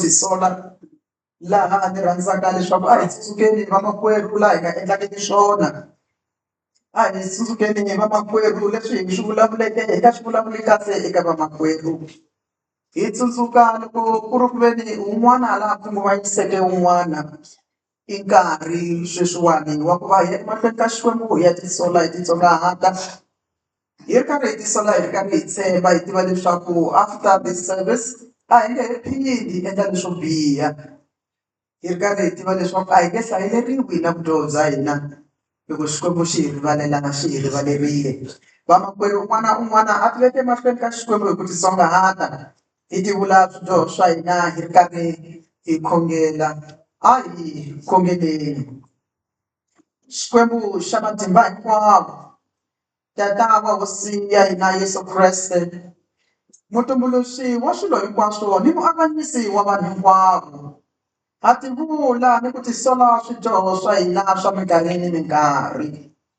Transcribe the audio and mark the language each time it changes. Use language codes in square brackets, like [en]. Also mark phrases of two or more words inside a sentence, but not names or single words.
[ts] tisola laha ni rhandzaka leswaku a hi tsutsukeni vamakwerhu laha hi nga endlangiki swona a hi tsutsukeni vamakwerhu leswi hi swi vulavuleke hi nga swi vulavuli kahle eka vamakwerhu hi tsundzuka loko ku ri ku veni un'wana laha ku va yiseke un'wana i nkarhi sweswiwani wa ku va hi ya emahlweni ka xikwembu hi ya tisola hi titsongahata hi ri karhi hi tisola hi ri karhi hi tshemba hi tiva leswaku [en] after this [ts] service a hi nge he phindi hi endla leswo biha hi ri karhi hi tiva leswaku a hi nge hlayeleriwi na vutomi bya hina loko xikwembu xi hi rivalela xi hi rivalerile vamakwerhu un'wana na un'wana a ti veke emahlweni ka xikwembu hi ku titsongahata hi ti vula swidyoho swa hina hi ri karhi hi khongela a hi khongeleni xikwembu xa matimba hinkwawo Tata wa hosi ya hina Yesu Kreste mutumbuluxi wa swilo hinkwaswo ni muavanyisi wa vanhu hinkwavo ha ti vula ni ku tisola swidyoho swa hina swa minkarhi ni minkarhi